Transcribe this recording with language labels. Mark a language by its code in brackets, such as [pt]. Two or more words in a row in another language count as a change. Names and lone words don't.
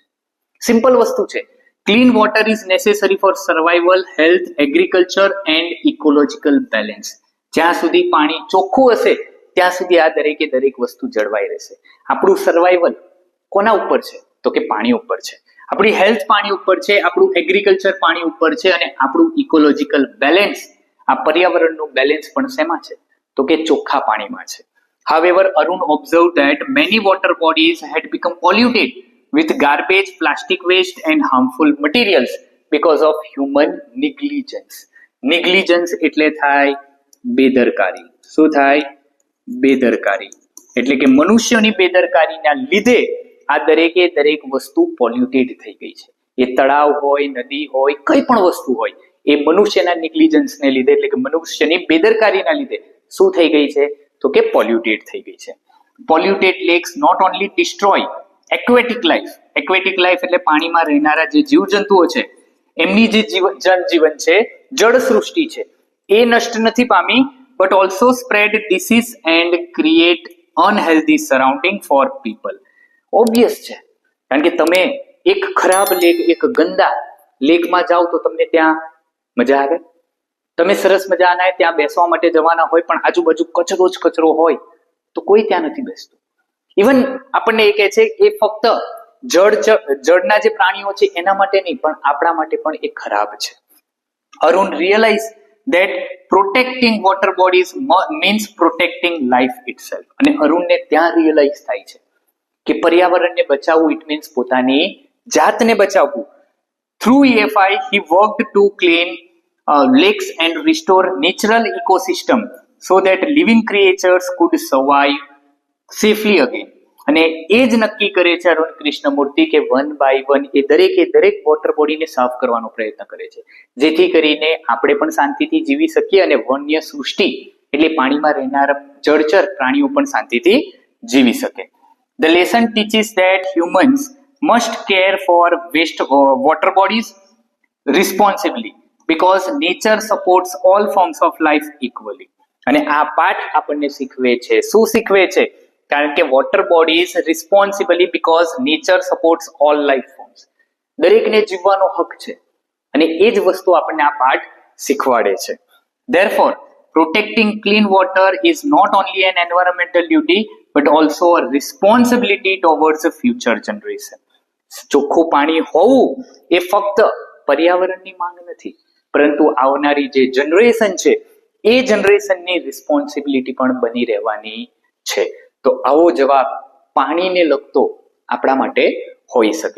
[gu] સિમ્પલ વસ્તુ છે. [en] Clean water is necessary for survival, health, agriculture and ecological balance. [gu] જ્યાં સુધી પાણી ચોખ્ખું હશે ત્યાં સુધી આ દરેક વસ્તુ જળવાઈ રહેશે. આપણું સર્વાઈવલ કોના ઉપર છે? તો કે પાણી ઉપર છે. આપણી હેલ્થ પાણી ઉપર છે, આપણું એગ્રીકલ્ચર પાણી ઉપર છે અને આપણું [en] ecological balance, [gu] આ પર્યાવરણનું બેલેન્સ પણ શેમાં છે? તો કે ચોખ્ખા પાણીમાં છે. [en] However, Arun observed that many water bodies had become polluted with garbage, plastic waste and harmful materials because of human negligence. [gu] Negligence એટલે થાય બેદરકારી. શું થાય? બેદરકારી. એટલે કે મનુષ્યની બેદરકારીના લીધે આ દરેક વસ્તુ પોલ્યુટેડ થઈ ગઈ છે. એ તળાવ હોય, નદી હોય, કઈ પણ વસ્તુ હોય એ મનુષ્યના નેગ્લિજન્સને લીધે એટલે કે મનુષ્યની બેદરકારીના લીધે શું થઈ ગઈ છે? તો કે પોલ્યુટેડ થઈ ગઈ છે. [en] polluted lakes not only destroy aquatic life. aquatic life [gu] એટલે પાણીમાં રહેનારા જે જીવજંતુઓ છે એમની જે જનજીવન છે, જળ સૃષ્ટિ છે એ નષ્ટ નથી પામી, [en] but also spread disease and create unhealthy surrounding for people. [gu] Obvious છે, કારણ કે તમે એક ખરાબ લેક, એક ગંદા લેકમાં જાઓ તો તમને ત્યાં મજા આવે? તમે સરસ મજાના ત્યાં બેસવા માટે જવાના હોય પણ આજુબાજુ કચરો જ કચરો હોય તો કોઈ ત્યાં નથી બેસતું. ઇવન આપણને એ કહે છે એ ફક્ત જળના જે પ્રાણીઓ છે એના માટે નહીં પણ આપણા માટે પણ એ ખરાબ છે. [en] અરુણ realize that protecting water bodies means protecting life itself. [gu] અને અરુણને ત્યાં રિયલાઇઝ થાય છે કે પર્યાવરણને બચાવવું [en] it means [gu] પોતાની જાતને બચાવવું. [en] Through EFI, he worked to clean lakes and restore natural ecosystem so that living creatures could survive safely again. [gu] અને એ જ નક્કી કરે છે અરુણ કૃષ્ણમૂર્તિ કે 1 by 1 એ દરેક વોટર બોડીને સાફ કરવાનો પ્રયત્ન કરે છે, જેથી કરીને આપણે પણ શાંતિથી જીવી શકીએ અને વન્ય સૃષ્ટિ એટલે પાણીમાં રહેનારા જળચર પ્રાણીઓ પણ શાંતિથી જીવી શકે. [en] The lesson teaches that humans must care for water bodies responsibly because nature supports all forms of life equally. [gu] અને આ પાઠ આપણને શીખવે છે, શું શીખવે છે? કારણ કે [en] water bodies responsibly because nature supports all life forms. [gu] દરેકને જીવવાનો હક છે અને એ જ વસ્તુ આપણને આ પાઠ શીખવાડે છે. [en] Therefore, protecting clean water is not only an environmental duty but also a responsibility towards the future generation. [gu] ચોખ્ખું પાણી હોવું એ ફક્ત પર્યાવરણની માંગ નથી, પરંતુ આવનારી જે જનરેશન છે એ જનરેશનની રિસ્પોન્સિબિલિટી પણ બની રહેવાની છે. તો આવો જવાબ પાણીને લગતો આપણા માટે હોઈ શકે.